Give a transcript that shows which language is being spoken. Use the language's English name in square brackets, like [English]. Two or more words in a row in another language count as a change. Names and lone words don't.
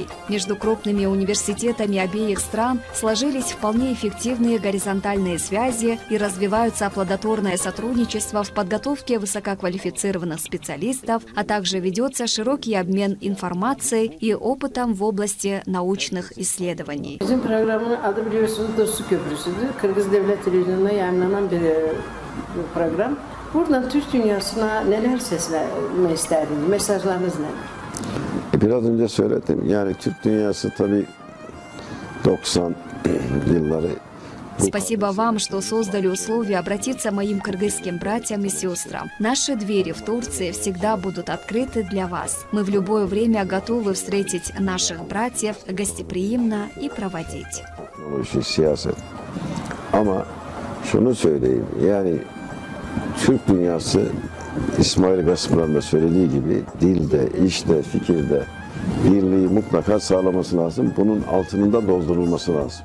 [Russian] Между крупными университетами обеих стран сложились вполне эффективные горизонтальные связи и развиваются плодотворное сотрудничество в подготовке высококвалифицированных специалистов, а также ведется широкий обмен информацией и опытом в области научных исследований. [Turkish] Bizim programın adı biliyorsunuz Dostluk Köprüsü'dür. Kırgız Devlet Televizyonu'nda yayınlanan bir program. Buradan Türk dünyasına neler seslenme isterdiniz? Mesajlarınız ne? Biraz önce söyledim. Yani Türk dünyası tabii 90 yılları. [Russian] Спасибо вам, что создали условия обратиться моим кыргызским братьям и сестрам. Наши двери в Турции всегда будут открыты для вас. Мы в любое время готовы встретить наших братьев гостеприимно и проводить. [Turkish] Siyaset. Ama şunu söyleyeyim. Yani Türk dünyası İsmail Gaspıran da söylediği gibi dilde, işte, fikirde birliği mutlaka sağlaması lazım. Bunun altının da doldurulması lazım.